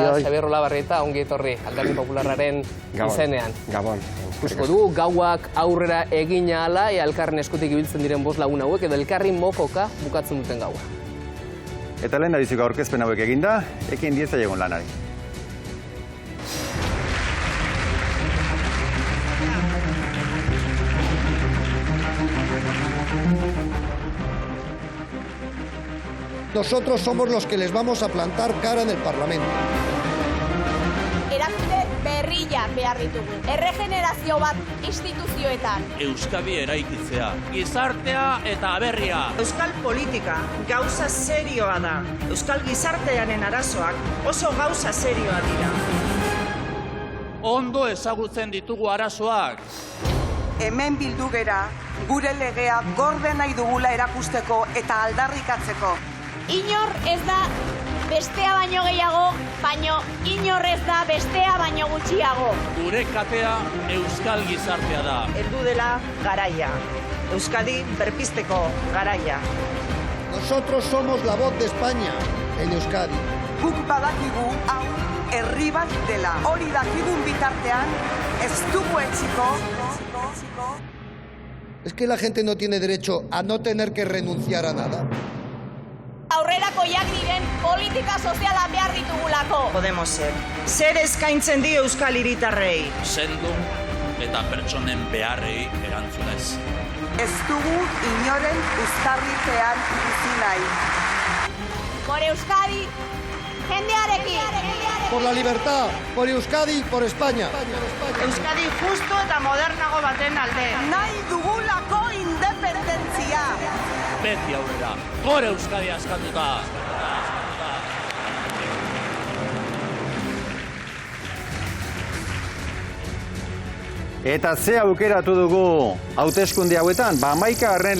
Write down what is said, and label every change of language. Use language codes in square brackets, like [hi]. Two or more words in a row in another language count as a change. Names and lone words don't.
[eu] guztiak. Xabier Olabarrieta, ongi etorri, Alderdi Popularraren izenean. Gabon. Ikusiko du, gauak aurrera egin ahala, elkarren eskutik ibiltzen diren 5 lagun hauek, edo elkarrin mokoka bukatzen duten gaua. Eta lehen dabiziko aurkezpen hauek eginda, ekin dieza egon lanari. [es] Nosotros somos los que les vamos a plantar cara en el Parlamento. [eu] Erakunde berria behar ditugu. Erregenerazio bat instituzioetan. Euskadi eraikitzea, gizartea eta aberria. Euskal politika gauza serioa da. Euskal gizartearen arazoak oso gauza serioa dira. Ondo ezagutzen ditugu arazoak. Hemen bildu gera, gure legea gorde nahi dugula erakusteko eta aldarrikatzeko. Inor ez da bestea baino gehiago, baino inor ez da bestea baino gutxiago. Gure katea euskal gizartea da. Heldu dela garaia. Euskadi berpizteko garaia. [es] Nosotros somos la voz de España en Euskadi. [eu] Guk badakigu hau herri bat dela. Hori dakigun bitartean ez dugu etxiko. [es] Es que la gente no tiene derecho a no tener que renunciar a nada. [eu] aurrerakoiak diren politika soziala behar ditugulako. Podemosek, zer eskaintzen dio euskal hiritarrei? Sendun eta pertsonen beharrei erantzunez. Ez dugu inoren uztarripean bizi nahi. [es] Por Euskadi, jendearekin. Por la libertad, por Euskadi, por España. [eu] Euskadi justo eta modernago baten alde. Nahi dugulako independentzia. Beti aurrera, gore Euskadi askatuta. Eta ze aukeratu dugu hauteskunde hauetan, 11.